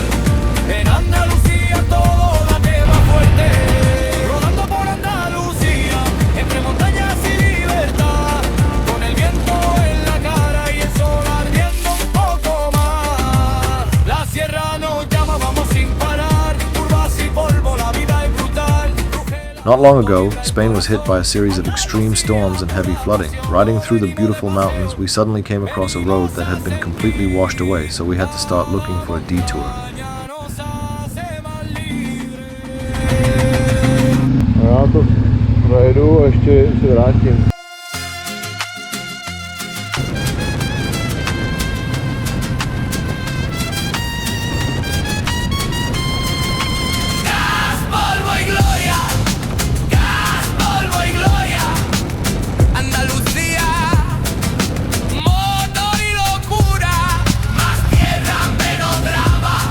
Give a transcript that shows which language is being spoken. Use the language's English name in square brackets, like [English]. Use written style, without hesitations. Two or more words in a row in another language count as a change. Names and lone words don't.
[Spanish] En Andalucía todo late más fuerte, rodando por Andalucía, entre montañas y libertad, con el viento en la cara y el sol ardiendo un poco más. La sierra nos llama, vamos sin parar, curvas y polvo, la vida es brutal. [English] Not long ago, Spain was hit by a series of extreme storms and heavy flooding. Riding through the beautiful mountains, we suddenly came across a road that had been completely washed away, so we had to start looking for a detour. [Czech] Já to projedu a ještě se vrátím. [Spanish] Polvo y gloria, gas, polvo y gloria. Andalucía, motor y locura, más tierra, menos drama.